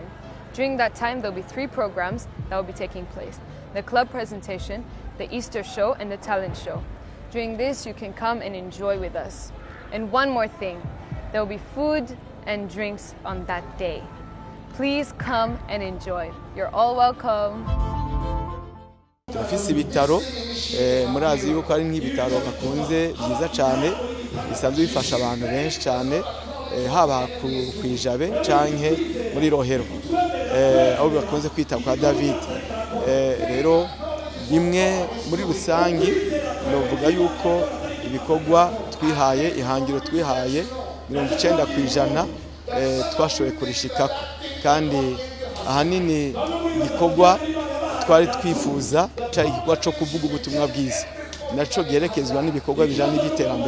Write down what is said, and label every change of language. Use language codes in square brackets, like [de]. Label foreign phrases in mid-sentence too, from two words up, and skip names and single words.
[en] During that time, there will be 3 programs that will be taking place: the club presentation, the Easter show, and the talent show. During this, you can come and enjoy with us. And one more thing, there will be food and drinks on that day. Please come and enjoy. You're all welcome. [rn] Turafise ibitaro, murazi yuko ari nk'ibitaro bakunze byiza cyane, bisanzwe bifasha abantu benshi cyane, haba kwijabe canke muri Rohero, aho bakunze kwita kwa David. Rero imwe muri rusangi novuga yuko ibikorwa twihaye, ihangiro twihaye 90% twashoboye kurishikako, kandi ahanini igikorwa twari twifuza cyari igikorwa cyo kuvuga ubutumwa bwiza, naco gerekezwa n'ibikorwa bijanye n'iterambere.